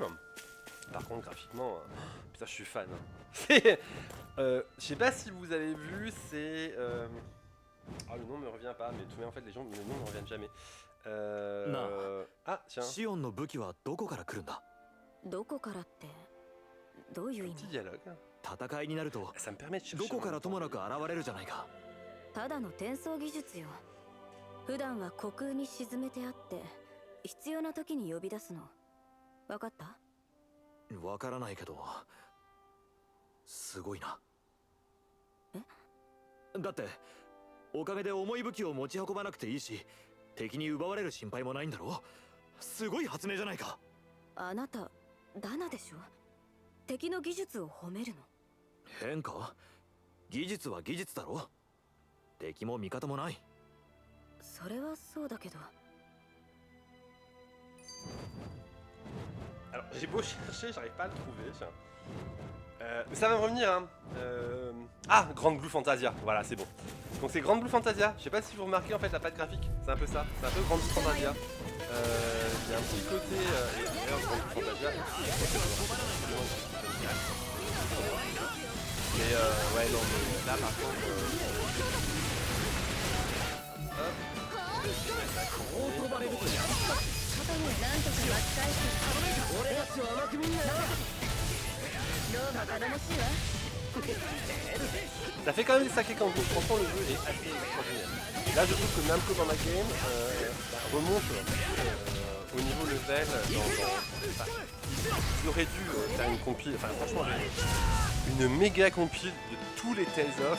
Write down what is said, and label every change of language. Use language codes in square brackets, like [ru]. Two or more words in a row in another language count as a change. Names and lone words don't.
[fr] Par contre, graphiquement, putain, je suis fan. Je sais pas si vous avez vu, c'est... Ah, le nom me revient pas, mais en fait, les noms ne reviennent jamais. Ah, tiens. Petit dialogue. Ça me permet de chercher. [ja] ただの転送技術よ。普段は虚空に沈めてあって必要な時に呼び出すの。わかった？わからないけど、すごいな。え？だっておかげで重い武器を持ち運ばなくていいし、敵に奪われる心配もないんだろ？すごい発明じゃないか。あなたダナでしょ？敵の技術を褒めるの。変か？技術は技術だろ。敵も味方もない。それはそうだけど。 [fr] Alors j'ai beau chercher, j'arrive pas à le trouver. Mais ça va me revenir, hein. Ah, Grande Blue Fantasia, voilà, c'est bon. Donc c'est Grande Blue Fantasia. Je sais pas si vous remarquez en fait la patte graphique, c'est un peu ça. C'est un peu Grande Blue Fantasia. Il y a un petit côté. D'ailleurs, Grande Blue Fantasia. Mais ouais, non, mais là par contre. Hop. [ja] なんとか巻き返して俺たちを甘く見んなよ。どうか頼もしいわ。 [fr] Ça fait quand même des sacrés campos, franchement le jeu est assez extraordinaire. Là je trouve que Namco Bandai remonte au niveau level ils auraient dû faire une compile, enfin franchement une méga compile de tous les Tales of.